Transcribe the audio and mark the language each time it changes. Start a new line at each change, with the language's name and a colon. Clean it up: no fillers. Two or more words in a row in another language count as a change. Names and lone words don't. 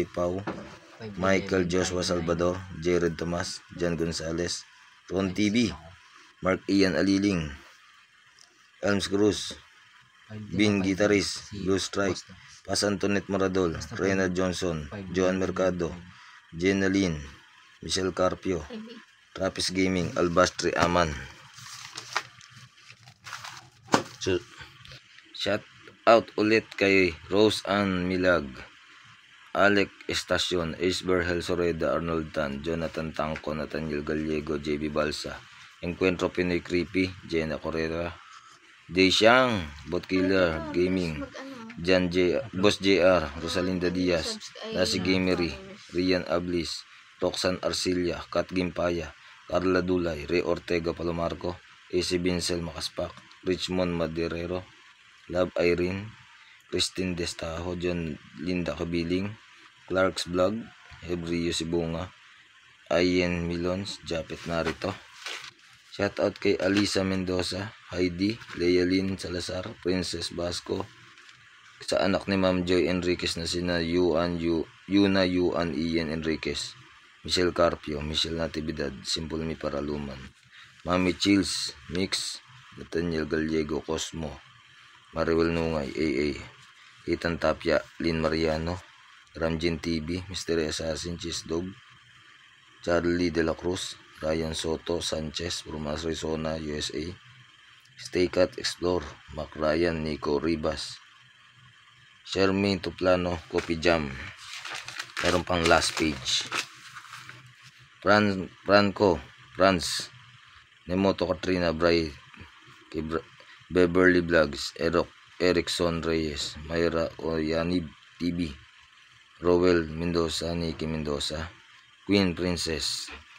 Filipino: Pau, Michael Joshua Salvador, Jared Tomas, Jan Gonzalez, Ron TV, Mark Ian Aliling, Elms Cruz, Bin Guitarist, Blue Strike, Pas Antoinette Maradol, Reyna Johnson, Joan Mercado, Jenaline, Michelle Carpio, Trappist Gaming, Albastri Aman. So, shout out ulit kay Rose Ann Milag, Alec Estacion, Isber Helsoreda, Arnold Tan, Jonathan Tangco, Nathaniel Gallego, JB Balsa, Encuentro Pinoy Creepy, Jenna Correa, Jay Xiang, Bot Killer Gaming, Jan J, Boss JR, Rosalinda Diaz, Nasi Gamery, Rian Ablis, Roxanne Arcilia, Kat Gimpaya, Carla Dulay, Ray Ortega Palomarco, AC Bincel Makaspak, Richmond Maderero, Love Irene, Christine Destajo, John Linda Kabiling, Clark's Vlog, Hebrio Sibunga, Ayen Milons, Japet Narito. Shoutout kay Alisa Mendoza, Heidi, Lealyn Salazar, Princess Basco, sa anak ni Ma'am Joy Enriquez na sina Yuna Yuan Ian Enriquez, Michelle Carpio, Michelle Natividad, Simple Mi Paraluman, Mami Chills, Mix, Nathaniel Gallego, Cosmo, Mariwel Nungay, AA, Ethan Tapia, Lynn Mariano, Ramjin TV, Mystery Assassin, Cheese Dog, Charlie De La Cruz, Ryan Soto Sanchez, Brumas Arizona, USA, Stay Cat Explore, Mac Ryan, Nico Ribas, Shermaine Tuplano, Coffee Jam. Meron pang last page. Franz, Nemoto Katrina Bray, Beverly Vlogs, Erickson Reyes, Mayra Oyanib TV, Rowell Mendoza, Nikki Mendoza, Queenie Princess